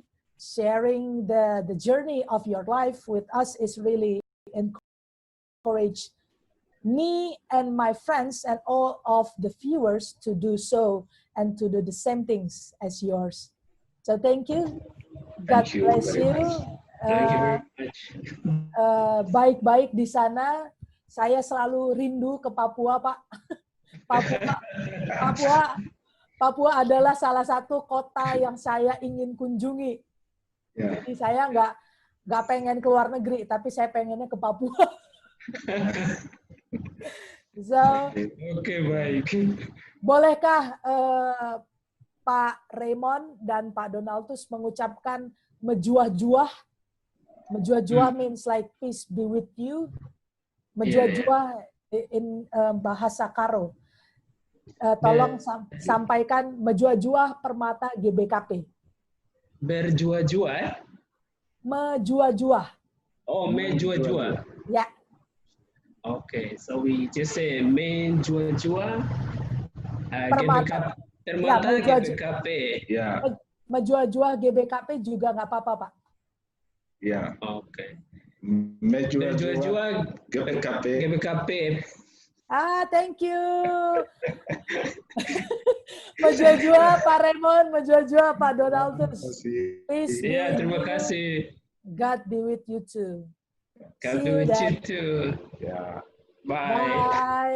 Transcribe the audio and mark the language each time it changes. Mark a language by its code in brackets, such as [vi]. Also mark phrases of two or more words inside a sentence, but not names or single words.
[en] Sharing the journey of your life with us is really encourage me and my friends and all of the viewers to do so and to do the same things as yours. So thank you. God bless you. Thank you very much. [id] Baik-baik di sana. Saya selalu rindu ke Papua, Pak. Papua adalah salah satu kota yang saya ingin kunjungi. Jadi saya nggak pengen ke luar negeri, tapi saya pengennya ke Papua. [en] So, [id] baik. Bolehkah Pak Raymond dan Pak Donaldus mengucapkan mejuah-juah? [en] Mejuah-juah means like peace be with you. Mejuah-juah in bahasa Karo. [id] Tolong sampaikan mejuah-juah permata GBKP. Berjuah-juah? Mejuah-juah. Oh, mejuah-juah. [en] Yeah. Okay, so we just say mejuah-juah. [id] Permata. GBKP. Ya. Mejuah-juah GBKP juga nggak apa-apa, Pak. Ya. Oke. Mejuah-juah GBKP. [en] Thank you. [id] Mejuah-juah Pak Raymond, mejuah-juah Pak Donaldus. [en] Peace be with [id] terima [en] you. [id] kasih. [en] God be with you too. God be with you too. [id] Ya.